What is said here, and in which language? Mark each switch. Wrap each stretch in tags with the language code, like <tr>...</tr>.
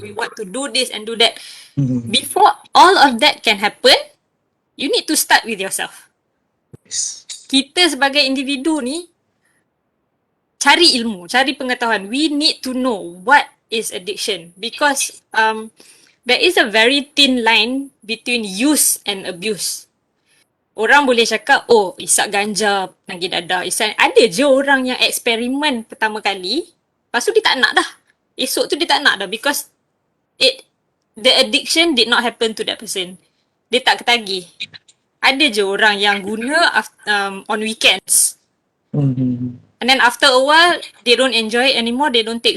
<en>We want to do this and do that. Before all of that can happen, you need to start with yourself.</en> <ms>Kita sebagai individu ni cari ilmu, cari pengetahuan.</ms> <en>We need to know what is addiction, because there is a very thin line between use and abuse.</en> <ms>Orang boleh cakap, oh isap ganja lagi dadah. Ada je orang yang eksperimen pertama kali, lepas tu dia tak nak dah. Esok tu dia tak nak dah,</ms> <en>because the addiction did not happen to that person.</en> <ms>Dia tak ketagih. Ada je orang yang guna</ms> <en>on weekends. And then after a while, they don't enjoy it anymore, they don't take.</en>